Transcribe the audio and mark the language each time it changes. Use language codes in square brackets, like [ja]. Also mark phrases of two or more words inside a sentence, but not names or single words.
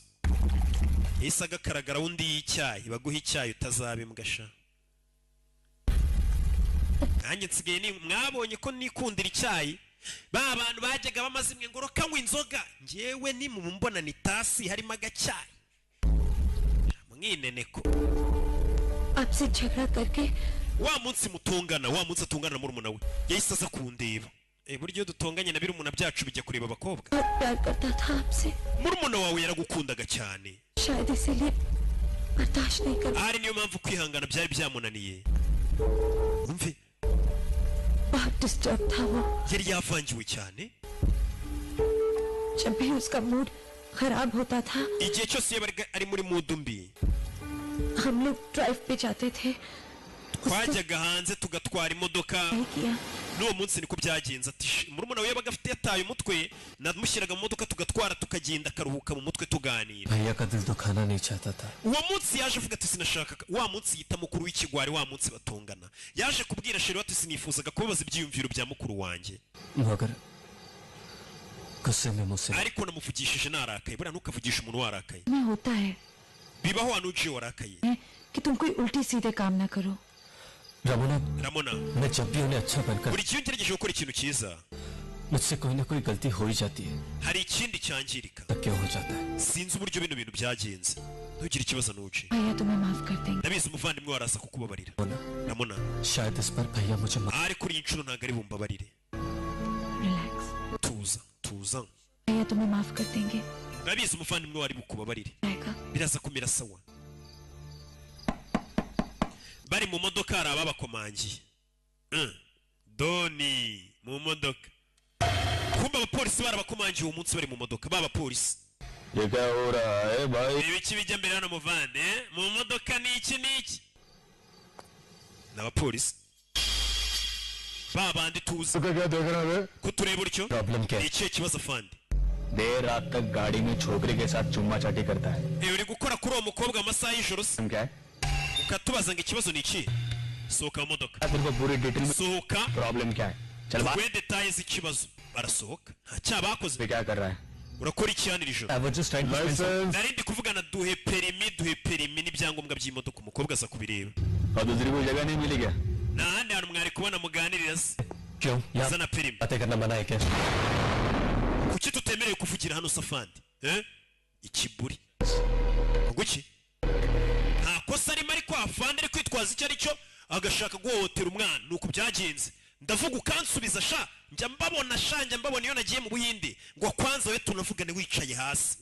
[rw] Isaga karagara undi y'icyayi, baguha icyayi utazabimbwa sha. Nanjye nsigaye ni mwabonye ko nikundira icyayi. Ba bantu bajyaga bamazimwe ngo rokanywa inzoga, ngewe ni mu mbona ni tasi harimo agacyayi. Mwineneko. [hi] आपसे झगड़ा करके [rw] wa munsi mutongana, wa munsi atungana na murumuna we yahise aza kundeba. Buryo dutonganye na birumuna byacu bijya kureba abakobwa. [hi] प्यार करता था आपसे, [rw] Murumuna wawe yaragukundaga cyane, [hi] शायद इसीलिए बर्दाश्त नहीं कर [rw] ari niyo mpamvu kwihangana byari byamunaniye. Umve [hi] बहुत डिस्टर्ब था वो. [rw] yari yavangiwe cyane. [hi] जब भी उसका मूड खराब होता था [rw] Igihe cyose yabaga ari muri mood mbi, [hi] हम लोग ड्राइव पे जाते थे. [rw] twajyaga hanze tugatwara imodoka. [hi] नहीं किया. [rw] N'uwo munsi niko byagenze. Ati murumuna we yabaga afite yataye umutwe, namushyiraga mu modoka tugatwara tukagenda akaruhuka mu mutwe tuganira. [hi] भैया का दिल दुखाना नहीं चाहता था. [rw] Uwo munsi yaje avuga ati sinashaka. Wa munsi yita mukuru w'ikigwari, wa munsi batongana. Yaje kubwira sheri ati sinifuzaga kubabaza ibyiyumviro bya mukuru wanjye, [hi] मगर गुस्से में मुझसे [rw] ariko namuvugishije narakaye. Buriya ntukavugisha umuntu warakaye. [hi] में होता है [rw] Bibaho Anuji warakaye. [hi] कि तुम कोई उल्टी सीधे काम ना करो. Ramona, मैं जब भी उन्हें अच्छा बनकर [rw] buri gihe ngerageje gukora ikintu cyiza [hi] मुझसे कोई ना कोई गलती हो ही जाती है. [rw] hari ikindi cyangirika. [hi] तब क्या हो जाता है? [rw] Sinzi uburyo bino bintu byagenze. Ntugire ikibazo Anuji, [hi] भैया तुम्हें माफ कर देंगे. [rw] ndabizi umuvandimwe waraza kukubabarira. Ramona, [hi] शायद इस पर भैया मुझे [rw] ariko uri inshuro ntabwo ari bumbabarire. [hi] रिलैक्स. [rw] Tuza. [hi] भैया तुम्हें माफ कर देंगे. [rw] Ndabizi umuvandimwe wari bukubabarire. [hi] रहेगा. [rw] Biraza kumera sawa. Bari mu modoka hari ababakomangiye. Doni mu modoka. Kumba abapolisi barabakomangiye uwo munsi bari mu modoka b'abapolisi. [hi] ये क्या हो रहा है भाई? [rw] Ibiki bijya mbere hano muvande mu modoka ni iki n'abapolisi babandi tuzi [hi] क्या देख रहा है? [rw] kutureba utyo. [hi] प्रॉब्लम क्या है? [rw] Ikihe kibazo fandi? [hi] देर रात तक गाड़ी में छोकरे के साथ चुम्मा चाटी करता है. [rw] Uri gukora kuri uwo mukobwa amasaha y'ijoro se? [hi] क्या है? [rw] Ukatubaza ngo ikibazo ni iki? Sohoka mu modoka. [hi] तेरे को पूरी डिटेल में [rw] Sohoka [hi] प्रॉब्लम क्या है? चल बात [rw] we details z'ikibazo. Barasohoka. Nta cyaha bakoze. [hi] पे क्या कर रहा है? [rw] Urakora iki hano iri joro? [en] I was just trying to spend some... [rw] Narindi kuvugana duhe perimi n'ibyangombwa by'imodoka. Umukobwa aza kubireba. [hi] और दूसरी कोई जगह नहीं मिली क्या? [rw] Nta handi hantu mwari kubona muganirira se? [hi] क्यों? यहाँ [rw] Zana perimi. [hi] बातें करना मना है क्या? [rw] Kuki tutemerewe kuvugira hano safandi? Ikiburi. Kuki? Nta kosa arimo ariko afande ari kwitwaza icyo ari cyo agashaka guhohotera umwana. Nuko byagenze. Ndavuga ukansubiza sha, njya mbabona iyo nagiye mu Buhinde ngo kwanza we tunavugane wicaye hasi.